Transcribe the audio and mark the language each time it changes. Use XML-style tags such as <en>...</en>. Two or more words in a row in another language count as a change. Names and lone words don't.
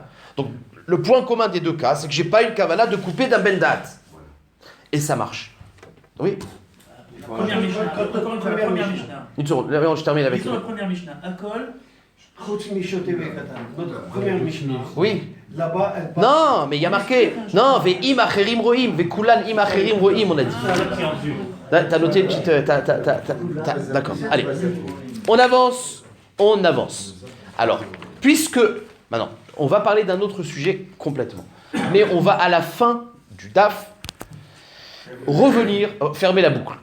<fr>Donc, le point commun des deux cas, c'est que j'ai pas une kavana de couper d'un</fr> <he>בן דעת.</he> <fr>Et ça marche. Oui? Première Mishnah. Première Mishnah. Une seconde, là, je termine avec Sur la première Mishnah. Akol. Notre première Mishnah. Oui. Là-bas, elle parle. Non, mais il y a marqué. Non,</fr> <he>ואם אחרים רואים וכולן אם אחרים רואים,</he> <fr>on a dit. T'as noté une petite. D'accord. Allez. On avance. Alors, puisque. Maintenant, on va parler d'un autre sujet complètement. Mais on va à la fin du DAF revenir, fermer la boucle.</fr>